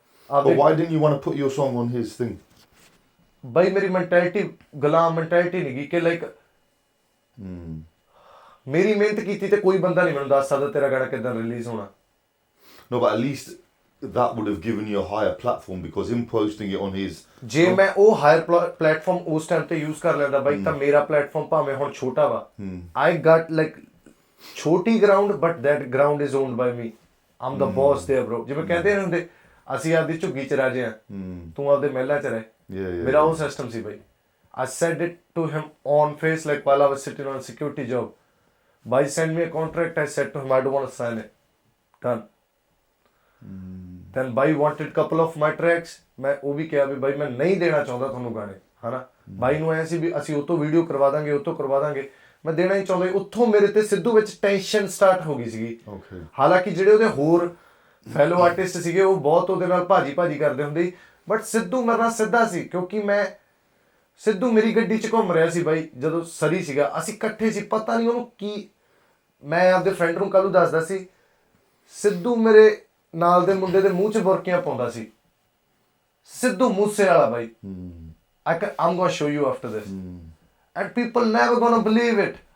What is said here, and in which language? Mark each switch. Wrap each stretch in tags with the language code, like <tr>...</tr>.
<en>But why didn't you want to put your song on his thing?</en> <pa>ਬਈ ਮੇਰੀ mentality ਗੁਲਾਮ mentality ਨਹੀਂ ਗਈ ਕਿ ਲਾਈਕ ਮੇਰੀ ਮਿਹਨਤ ਕੀਤੀ ਤੇ ਕੋਈ ਬੰਦਾ ਨਹੀਂ ਮੈਨੂੰ ਦੱਸ ਸਕਦਾ ਤੇਰਾ ਗਾਣਾ ਕਿੱਦਾਂ ਰਿਲੀਜ਼ ਹੋਣਾ.</pa> <en>No, but at least that would have given you a higher platform, because him posting it on his...</en> <pa>ਜੇ ਮੈਂ ਉਹ ਹਾਇਰ ਪਲੇਟਫਾਰਮ ਉਸ ਟਾਈਮ ਤੇ ਯੂਜ਼ ਕਰ ਲੈਂਦਾ ਬਾਈ ਤਾਂ ਮੇਰਾ ਪਲੇਟਫਾਰਮ ਭਾਵੇਂ ਹੁਣ ਛੋਟਾ ਵਾ,</pa> <en>I got</en> <pa>ਲਾਈਕ ਛੋਟੀ ground</pa> <en>But that ground is owned by me, I'm the boss there bro.</en> <pa>ਜਿਵੇਂ ਕਹਿੰਦੇ ਨੇ ਹੁੰਦੇ ਅਸੀਂ ਆਪਦੀ ਝੁੱਗੀ ਚ ਰਾਜੇ ਆ, ਤੂੰ ਆਪਦੇ ਮਹਿਲਾਂ ਚ ਰਹਿ. ਮੇਰਾ ਉਹ system ਸੀ by.</pa> <en>I said it to him on face, like while I was sitting on a security job. Bhai send me a contract. I said to him, I don't want to sign it. Done. Then Bhai wanted couple of my tracks.</en> <hi>मैं वो भी किया भी भाई मैं नहीं देना चाहता</hi> <pa>ਤੁਹਾਨੂੰ ਗਾਣੇ, ਹਨਾ. ਬਾਈ ਨੂੰ ਐ ਸੀ ਵੀ ਅਸੀਂ ਉਹ ਤੋਂ ਵੀਡੀਓ ਕਰਵਾ ਦਾਂਗੇ, ਉਹ ਤੋਂ ਕਰਵਾ ਦਾਂਗੇ, ਮੈਂ ਦੇਣਾ ਹੀ ਚਾਹੁੰਦਾ. ਉੱਥੋਂ ਮੇਰੇ ਤੇ ਸਿੱਧੂ ਵਿੱਚ ਟੈਨਸ਼ਨ ਸਟਾਰਟ ਹੋ ਗਈ ਸੀਗੀ. ਹਾਲਾਂਕਿ ਜਿਹੜੇ ਉਹਦੇ ਹੋਰ ਫੈਲੋ ਆਰਟਿਸਟ ਸੀਗੇ ਉਹ ਬਹੁਤ ਉਹਦੇ ਨਾਲ ਭਾਜੀ ਕਰਦੇ ਹੁੰਦੇ, ਬਟ ਸਿੱਧੂ ਮੇਰੇ ਨਾਲ ਸਿੱਧਾ ਸੀ, ਕਿਉਂਕਿ ਸਿੱਧੂ ਮੇਰੀ ਗੱਡੀ 'ਚ ਘੁੰਮ ਰਿਹਾ ਸੀ ਬਾਈ ਜਦੋਂ ਸਰੀ ਸੀਗਾ, ਅਸੀਂ ਇਕੱਠੇ ਸੀ. ਪਤਾ ਨਹੀਂ ਉਹਨੂੰ ਕੀ, ਮੈਂ ਆਪਦੇ ਫਰੈਂਡ ਨੂੰ ਕੱਲ੍ਹ ਨੂੰ ਦੱਸਦਾ ਸੀ, ਸਿੱਧੂ ਮੇਰੇ ਨਾਲ ਦੇ ਮੁੰਡੇ ਦੇ ਮੂੰਹ 'ਚ ਬੁਰਕੀਆਂ ਪਾਉਂਦਾ ਸੀ. ਸਿੱਧੂ ਮੂਸੇ ਵਾਲਾ ਬਾਈ.</pa> <en>I'm gonna show you after this. And people never gonna believe it.</en>